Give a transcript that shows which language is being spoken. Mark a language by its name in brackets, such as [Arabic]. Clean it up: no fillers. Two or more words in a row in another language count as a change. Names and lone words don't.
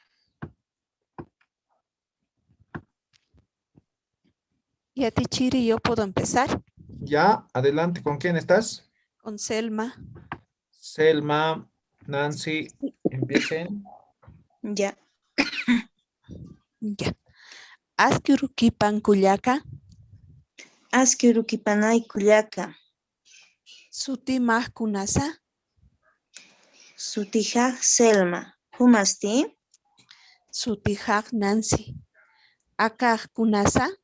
[Spanish] Yati Chiri, ¿yo puedo empezar? Ya, adelante. ¿Con quién estás? Con Selma. Selma, Nancy, empiecen. Ya. Ya. [Aymara] Askyurukipan Kuyaka. Askyurukipanay Kuyaka. Sutimaj Kunasa. Sutijaj Selma. Humasti. Sutijaj Nancy. Akaj Kunasa.